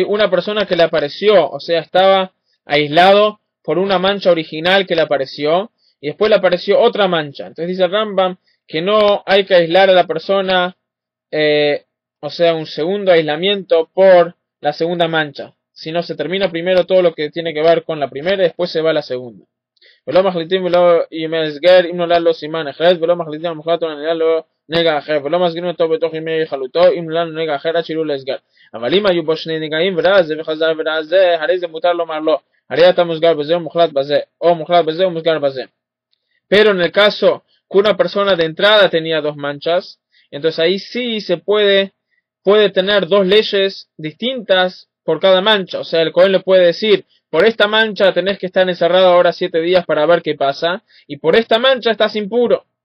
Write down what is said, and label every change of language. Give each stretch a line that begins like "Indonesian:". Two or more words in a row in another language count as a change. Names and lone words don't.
Spanish: Una persona que le apareció, o sea, estaba aislado por una mancha original que le apareció y después le apareció otra mancha. Entonces dice Rambam que no hay que aislar a la persona, o sea, un segundo aislamiento por la segunda mancha, sino se termina primero todo lo que tiene que ver con la primera y después se va a la segunda.
Hebrew: אבל אם היו בו 2 נגעים ורע זה וחזר ורע זה, הרי זה מותר לומר לו, הרי אתה מוסגר בזה או מוחלט בזה, או מוחלט בזה או מוסגר בזה.
Spanish: Pero en el caso que una persona de entrada tenía 2 manchas, entonces ahí sí se puede tener 2 leyes distintas por cada mancha. O sea, el Cohen le puede decir, por esta mancha tenés que estar encerrado ahora 7 días para ver qué pasa, y por esta mancha estás impuro.